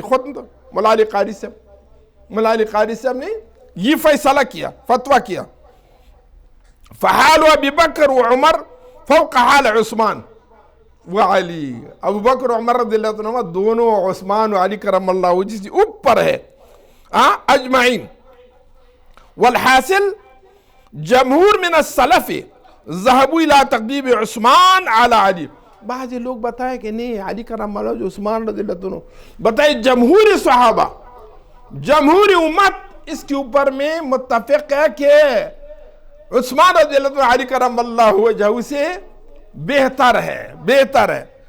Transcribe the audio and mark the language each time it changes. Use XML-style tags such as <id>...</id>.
<ur>خود مولا علی قاری صاحب نے یہ فیصلہ کیا، فتویٰ کیا.</ur> <ar>فحال ابی بکر و عمر فوق حال عثمان و علی.</ar> <ur>ابو بکر و عمر رضی اللہ عنہ دونوں عثمان و علی کرم اللہ وجہ سے اوپر ہے اجمعین.</ur> <ar>والحاصل جمہور من السلف ذهبوا الى تقدیم عثمان على علی.</ar> <ur>بعض لوگ بتائے کہ نہیں علی کرم اللہ جو عثمان رضی اللہ عنہ، بتائے جمہور صحابہ جمہور امت اس کے اوپر میں متفق ہے کہ عثمان رضی اللہ عنہ علی کرم اللہ وجہ سے بہتر ہے.</ur>